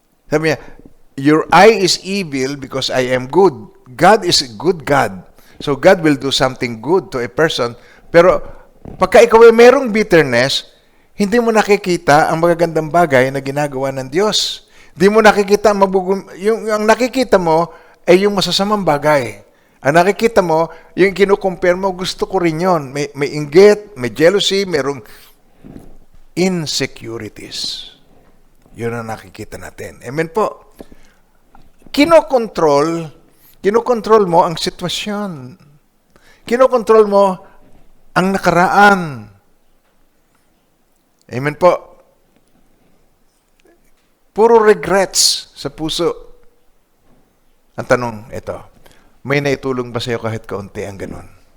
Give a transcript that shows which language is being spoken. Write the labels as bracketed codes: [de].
[tl] Sabi niya, [en] your eye is evil because I am good. God is a good God. So God will do something good to a person. [tl] Pero pagka ikaw ay merong bitterness, hindi mo nakikita ang magagandang bagay na ginagawa ng Diyos. Di mo nakikita yung ang nakikita mo ay yung masasamang bagay. Ang nakikita mo, yung kinukompare mo, gusto ko rin yun. May inggit, may jealousy, merong insecurities. Yun ang nakikita natin. Amen po. Kinokontrol mo ang sitwasyon. Kinokontrol mo ang nakaraan. Amen po. Puro regrets sa puso. Ang tanong, ito, may naitulong ba sa'yo kahit kaunti ang ganun?